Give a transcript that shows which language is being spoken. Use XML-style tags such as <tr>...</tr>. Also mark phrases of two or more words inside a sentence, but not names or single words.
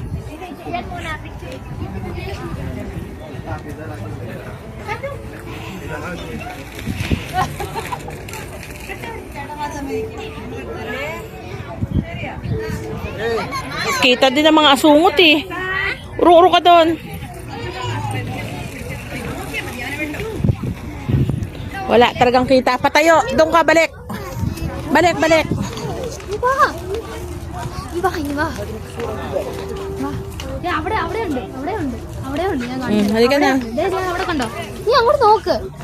<tl>Kita din ng mga asungot eh. Uro-uro ka doon. Wala talagang kita. Patayo. Doon ka, balik. Balik.</tl> <ml>ഇവ അവിടെ ഉണ്ട് ഞാൻ</ml> <tl>halika na.</tl> <ml>അവിടെ കണ്ടോ നീ അങ്ങോട്ട് നോക്ക്</ml>